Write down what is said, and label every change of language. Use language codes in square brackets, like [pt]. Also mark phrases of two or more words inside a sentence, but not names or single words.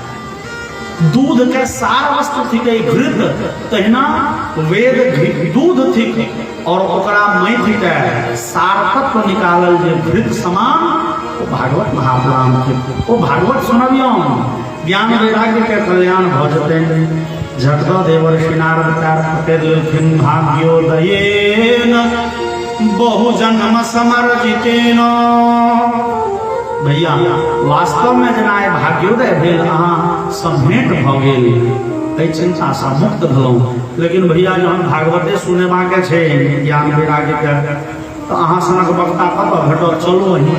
[mai] दूध के सार वस्तु थिके घृत, तहिना वेद दूध थिके और ओकरा महि के सार तत्व निकालल जे घृत समान भागवत महापुराण के। ओ भागवत सुनबियौ ज्ञान वैराग्य के कल्याण भ जेतै। झटक देवर्षि नारद कर लेलखिन [sa] भाग्योदयेन बहु जन्म समर्जितेन। [mai] भैया वास्तव में जना भाग्योदय भेल, अहाँ सब भेंट भ गेल, एहि चिंता से मुक्त भेलहुँ। लेकिन भैया जहन भागवते सुनेबा के छै ज्ञान वैराग्य के, तो अहाँ सनक वक्ता कतऽ भेटल, चलू अहीं।